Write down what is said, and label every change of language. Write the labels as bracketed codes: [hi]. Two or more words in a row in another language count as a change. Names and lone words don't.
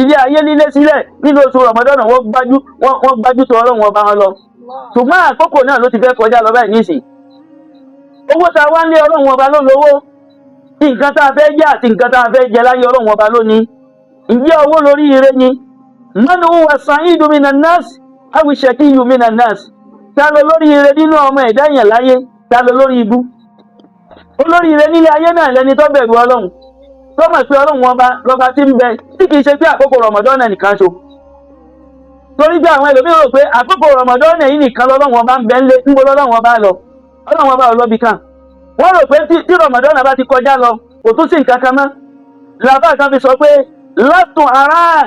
[yo] ilé ayé lílé sílẹ̀ nínú oṣù Ramadan wọ́n gbájú tó ọlọ́run ọba wọn lọ ṣùgbọ́n àkókò náà ló ti fẹ́ kọjá lọ báyìí nísìn owó tá a wá ń lé ọlọ́run ọba ló lówó nǹkan tá a fẹ́ jẹ àti nǹkan tá a fẹ́ jẹ láyé ọlọ́run ọba ló ní ǹjẹ́ owó lórí ire ni [ar] من هو سعيد من الناس أو شقي من الناس [yo] ta ló lórí ire nínú ọmọ ẹ̀dá èèyàn láyé ta ló lórí ibú olórí ire nílé ayé náà lẹni tó bẹ̀rù ọlọ́run tó mọ̀ pé ọlọ́run ọba lọ́ba tí ń bẹ tí kìí ṣe pé àkókò Ramadan nìkan ṣo torí bí àwọn ẹlòmíràn rò pé àkókò Ramadan yìí nìkan lọ́lọ́run ọba ń bẹ ńlé níbo lọ́lọ́run ọba lọ ọlọ́run ọba ò lọ́bi kan wọ́n rò pé tí Ramadan bá ti kọjá lọ kò tún sí nǹkan kan mọ́ làbá kan fi sọ pé látùn aráàn